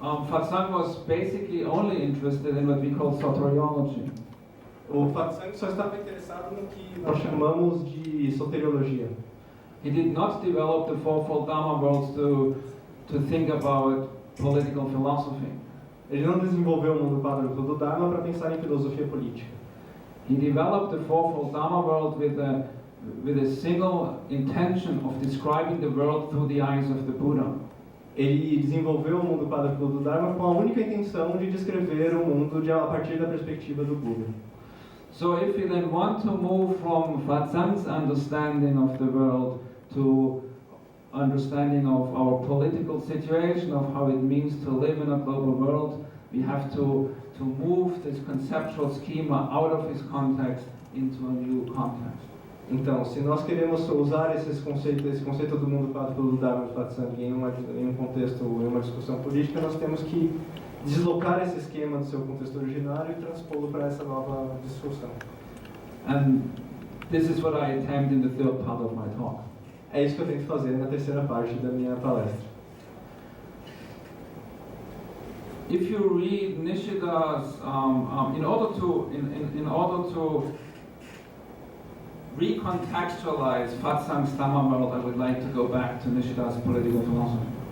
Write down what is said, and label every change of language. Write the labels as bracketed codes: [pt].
[en] Fatsang was basically only interested in what we call soteriology. [pt] O Fatsang só estava interessado no que nós chamamos de soteriologia. [en] He did not develop the fourfold Dharma worlds to think about political philosophy. [pt] Ele não desenvolveu o mundo quádruplo do Dharma para pensar em filosofia política. [en] He developed the fourfold Dharma world with a single intention of describing the world through the eyes of the Buddha. [pt] Ele desenvolveu o mundo quádruplo do Dharma com a única intenção de descrever o mundo a partir da perspectiva do Buda. [en] So if we then want to move from Fatsang's understanding of the world to understanding of our political situation, of how it means to live in a global world, we have to move this conceptual schema out of its context into a new context. [pt] Então, se nós queremos usar esse conceito do mundo quádruplo do Dharma de Fatsang em um contexto, em uma discussão política, nós temos que deslocar esse esquema do seu contexto originário e transpô-lo para essa nova discussão. [en] And this is what I attempt in the third part of my talk. [pt] É isso que eu tento fazer na terceira parte da minha palestra. [en] If you read Nishida's, in order to recontextualize Fatsang's Dhamma world, I would like to go back to Nishida's political philosophy.